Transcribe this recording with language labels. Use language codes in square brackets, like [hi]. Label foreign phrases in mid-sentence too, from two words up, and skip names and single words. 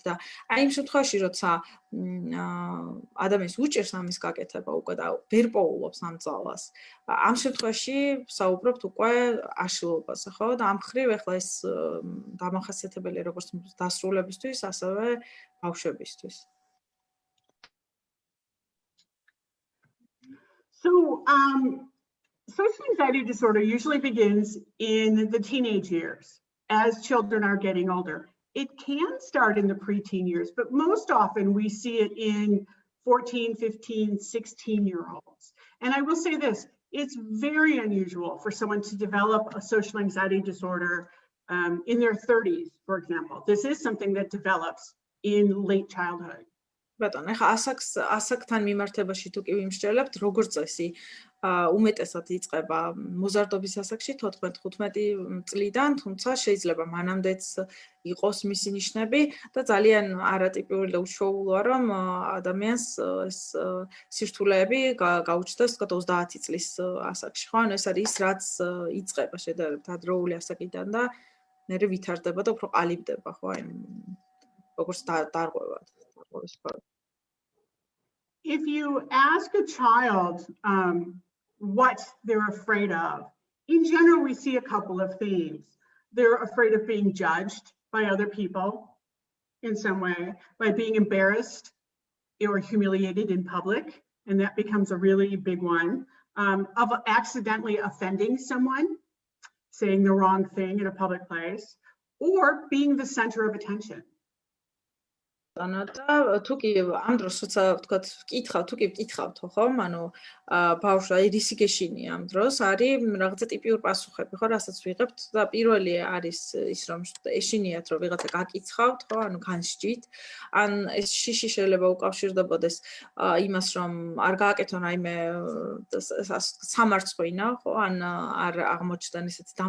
[ka] და აი იმ შემთხვევაში, როცა ადამიანს უჭირს ამის გაკეთება უკვე და ვერ პოულობს ამ ძალას, ამ შემთხვევაში საუბრობთ უკვე აშლილობაზე, ხო? და ამ მხრივ ახლა ეს დამახასიათებელია როგორც დასრულებისთვის, ასევე ბავშვებისთვის. [en] So social anxiety disorder usually begins in the teenage years as children are getting older. It can start in the preteen years, but most often we see it in 14, 15, 16-year-olds. And I will say this, it's very unusual for someone to develop a social anxiety disorder in their 30s, for example. This is something that develops in late childhood. [ka] ბატონო, ახლა ასაკთან მიმართებაში თუ კი ვიმსჯელებთ, როგორც წესი, უმეტესად იწყება მოზარდობის ასაკში 14-15 წლიდან, თუმცა შეიძლება მანამდეც იყოს მისი ნიშნები და ძალიან არატიპური და უშუალოა, რომ ადამიანს ეს სირთულეები გაუჩნდეს 30 წლის ასაკში, ხო? ანუ ეს არის ის, რაც იწყება შედარებით ადრეული ასაკიდან და მერე ვითარდება და უფრო ყალიბდება, ხო? აი როგორც დარღვევა. [en] If you ask a child what they're afraid of, in general, we see a couple of themes. They're afraid of being judged by other people in some way, by being embarrassed or humiliated in public, and that becomes a really big one, of accidentally offending someone, saying the wrong thing in a public place, or being the center of attention. [ka] და თუ კი ამ დროს როცა ვთქვათ ვკითხავთ ხო ანუ ბავშვს აი რისი გეშინია ამ დროს არის რაღაცა ტიპიური პასუხები ხო რასაც ვიღებთ და პირველი არის ის რომ ეშინიათ რომ ვიღაცა გაკიცხავთ ხო ანუ განსჯით ან ეს შიში შეიძლება უკავშირდებოდეს იმას რომ არ გააკეთონ რაიმე სამარცხვინა ხო ან არ აღმოჩნდნენ ისეთი